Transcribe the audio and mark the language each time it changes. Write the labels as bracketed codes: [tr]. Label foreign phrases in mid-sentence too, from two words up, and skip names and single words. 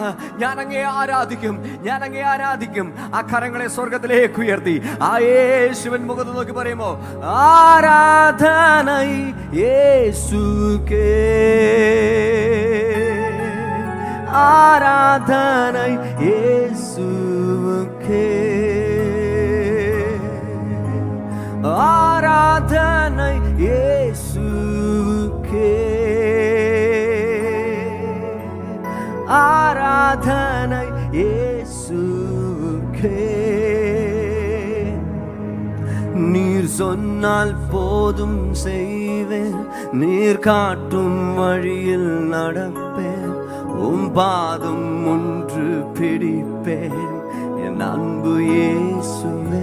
[ml] ഞാൻ അങ്ങേ ആരാധിക്കും, ഞാൻ അങ്ങേ ആരാധിക്കും. ആ കരങ്ങളെ സ്വർഗത്തിലേക്ക് ഉയർത്തി ആ യേശുവിൻ മുഖത്ത് നോക്കി പറയുമോ, ആരാധന യേശുക്കേ, ആരാധന യേശുക്കേ, ആരാധന യേശുക്കേ, [ta] ஆராதனை இயேசுக்கே. நீர் சொன்னால் போதும் செய்வேன், நீர் காட்டும் வழியில் நடப்பேன், உம் பாதம் ஒன்று பிடிப்பேன் என் அன்பு இயேசுவே.